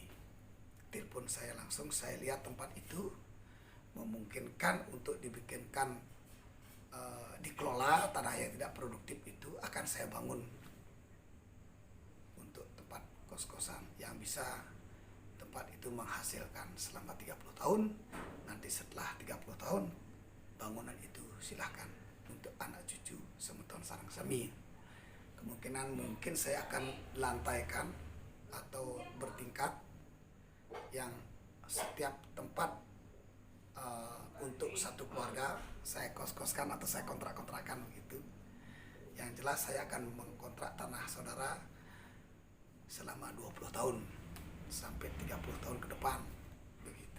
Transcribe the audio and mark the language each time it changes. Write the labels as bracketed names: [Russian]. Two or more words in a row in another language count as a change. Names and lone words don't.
[Indonesian] Telepon saya langsung, saya lihat tempat itu memungkinkan untuk dibikinkan dikelola tanah yang tidak produktif itu akan saya bangun untuk tempat kos-kosan yang bisa tempat itu menghasilkan selama 30 tahun. Nanti setelah 30 tahun bangunan itu silahkan untuk anak cucu [Balinese] semeton sarang sami. [Indonesian] Kemungkinan mungkin saya akan lantaikan atau bertingkat yang setiap tempat untuk satu keluarga saya kos-koskan atau saya kontrak-kontrakan begitu. Yang jelas saya akan mengkontrak tanah saudara selama 20 tahun sampai 30 tahun ke depan begitu.